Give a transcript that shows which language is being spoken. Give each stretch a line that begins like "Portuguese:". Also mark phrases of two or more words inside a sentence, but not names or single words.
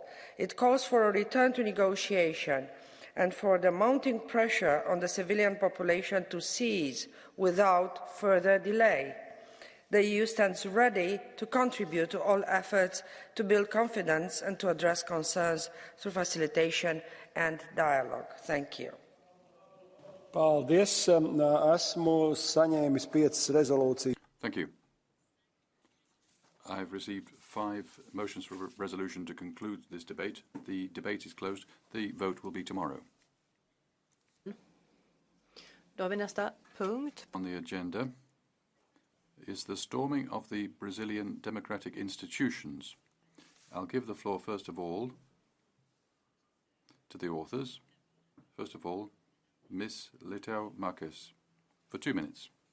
English: It calls for a return to negotiation and for the mounting pressure on the civilian population to cease without further delay. The EU stands ready to contribute to all efforts to build confidence and to address concerns through facilitation and dialogue. Thank you.
Latvian: Paldies. Esmu saņēmis 5 rezolūcijas.
English: Thank you. I have received 5 motions for resolution to conclude this debate. The debate is closed. The vote will be tomorrow.
Swedish: Då har vi nästa punkt.
English: On the agenda is the storming of the Brazilian democratic institutions. I'll give the floor first of all to the authors. First of all, Ms. Leitão Marques, for 2 minutes.